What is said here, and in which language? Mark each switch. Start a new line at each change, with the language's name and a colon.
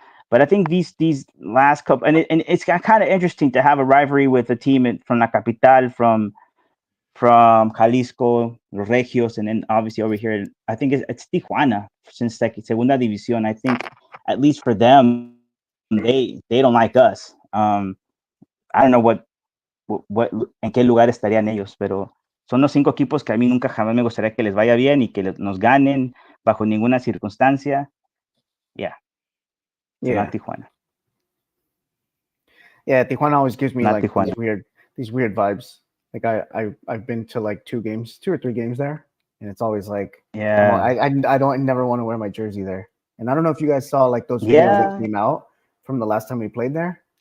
English: But I think these last couple, and it's kind of interesting to have a rivalry with a team from La Capital, from Jalisco, Los Regios, and then obviously over here, I think it's Tijuana since like Segunda División. I think at least for them, they don't like us.
Spanish: I don't know what en qué lugar estarían ellos, pero son los 5 equipos que a mí nunca jamás me gustaría que les vaya bien y que nos ganen bajo ninguna circunstancia.
English: Yeah. Tijuana. Yeah, Tijuana always gives me like these weird vibes. Like I've been to like 2 or 3 games there, and it's always like, Yeah. I don't never want to wear my jersey there. And I don't know if you guys saw like those videos that came out from the last time we played there.